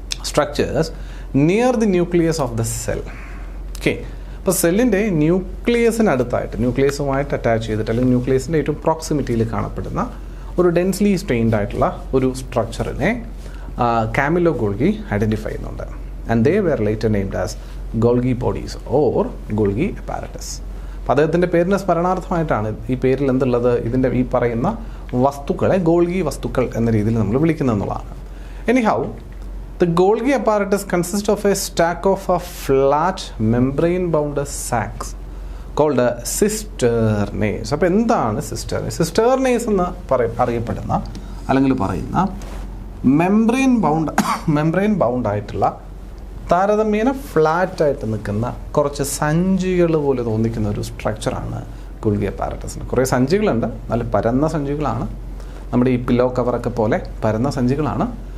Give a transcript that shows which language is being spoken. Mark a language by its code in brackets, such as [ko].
[en] Structures near the nucleus of the cell. [ml] Okay, അപ്പോൾ സെല്ലിൻ്റെ ന്യൂക്ലിയസിനടുത്തായിട്ട്, ന്യൂക്ലിയസുമായിട്ട് attach ചെയ്തിട്ട്, അല്ലെങ്കിൽ ന്യൂക്ലിയസിൻ്റെ ഏറ്റവും പ്രോക്സിമിറ്റിയിൽ കാണപ്പെടുന്ന ഒരു ഡെൻസ്ലി സ്ട്രെയിൻഡ് ആയിട്ടുള്ള ഒരു സ്ട്രക്ചറിനെ കാമില്ലോ ഗോൾഗി ഐഡൻറ്റിഫൈ ചെയ്യുന്നുണ്ട്. [en] And they were later named as Golgi bodies or Golgi apparatus. [ml] അപ്പോൾ അദ്ദേഹത്തിൻ്റെ പേരിന് സ്മരണാർത്ഥമായിട്ടാണ് ഈ പേരിൽ എന്തുള്ളത്, ഇതിൻ്റെ ഈ പറയുന്ന വസ്തുക്കളെ ഗോൾഗി വസ്തുക്കൾ എന്ന രീതിയിൽ നമ്മൾ വിളിക്കുന്നതെന്നുള്ളതാണ്. [en] Anyhow, the Golgi apparatus consists of a stack of flat membrane-bound sacs called cisternae. [ml] അപ്പോൾ എന്താണ് സിസ്റ്റർനേസ്? സിസ്റ്റർനേസ് എന്ന് അറിയപ്പെടുന്ന, അല്ലെങ്കിൽ പറയുന്ന മെംബ്രെയിൻ ബൗണ്ട് ആയിട്ടുള്ള, താരതമ്യേന ഫ്ലാറ്റായിട്ട് നിൽക്കുന്ന കുറച്ച് സഞ്ചികൾ പോലെ തോന്നിക്കുന്ന ഒരു സ്ട്രക്ചറാണ് ഗോൾഗി അപ്പാരറ്റസിന്. കുറേ സഞ്ചികളുണ്ട്, നല്ല പരന്ന സഞ്ചികളാണ്. നമ്മുടെ ഈ പില്ലോ കവറൊക്കെ പോലെ പരന്ന സഞ്ചികളാണ്.